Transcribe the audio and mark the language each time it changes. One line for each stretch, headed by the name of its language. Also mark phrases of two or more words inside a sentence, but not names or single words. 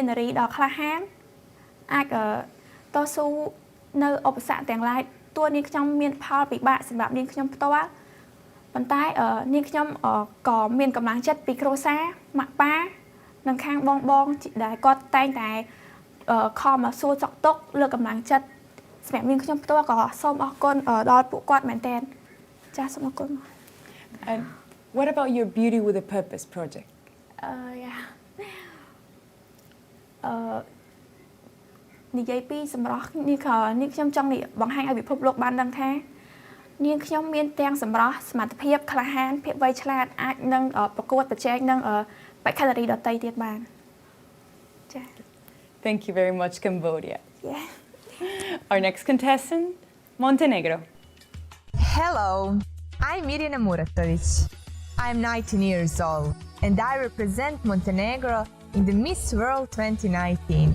Khmer: នារីដ៏ក្លាហានអាចតស៊ូនៅឧបសគ្គទាំងឡាយទោះនាងខ្ញុំមានផលពិបាកសម្រាប់នាងខ្ញុំផ្ទាល់ប៉ុន្តែនាងខ្ញុំក៏មានកម្លាំងចិត្តពីគ្រួសារម៉ាក់ប៉ានិងខាងបងដែលគាត់តែងតែខំមកសួរសុខទុក្ខលើកកម្លាំងចិត្តសម្រាប់នាងខ្ញុំផ្ទាល់ក៏សូមអរគុណដល់ពួកគាត់មែនទែនចាសសូមអរគុណ
English: And what about your Beauty with a Purpose project?
Khmer: និយាយពីសម្រស់នេះខ្ញុំចង់បង្ហាញឲ្យពិភពលោកបានដឹងថានាងខ្ញុំមានទាំងសម្រស់សមត្ថភាពក្លាហានភាពវៃឆ្លាតអាចនឹងប្រកួតប្រជែងនឹងបេក្ខនារីដទៃទៀតបានចា៎
English: Thank you very much, Cambodia. Yeah. Our next contestant, Montenegro. Hello, I'm Mirjana Muratovic. I'm 19 years old and I represent Montenegro in the Miss World 2019.